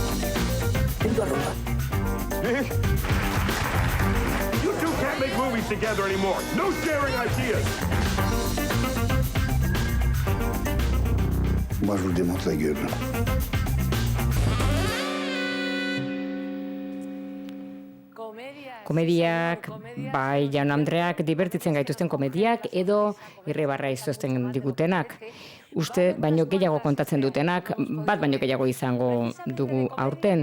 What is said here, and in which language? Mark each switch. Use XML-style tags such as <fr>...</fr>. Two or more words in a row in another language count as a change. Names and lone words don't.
<en>You two can't make movies together anymore. No sharing ideas.</en> <fr>Moi, je vous le démonte la gueule.</fr> <eu>Komediak, bai jaun-andreak divertitzen gaituzten komediak edo irribarra izozten digutenak. Uste baino gehiago kontatzen dutenak, bat baino gehiago izango dugu aurten.</eu>